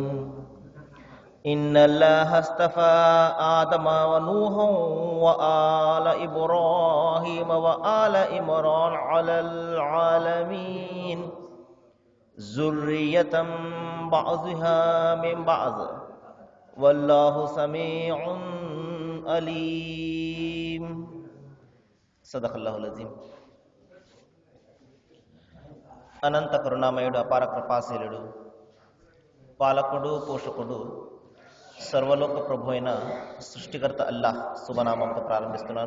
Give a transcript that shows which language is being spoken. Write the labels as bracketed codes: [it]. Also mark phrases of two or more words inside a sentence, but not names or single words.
[ar] إن الله اصطفى آدم ونوحا وآل إبراهيم وآل عمران على العالمين ذرية بعضها من بعض والله سميع అలీం. صدق الله العظيم. [te] అనంత కరుణామయుడు, అపార కృపాశీలుడు, పాలకుడు, పోషకుడు, సర్వలోక ప్రభు అయిన సృష్టికర్త అల్లాహ్ శుభనామంతో ప్రారంభిస్తున్నాను.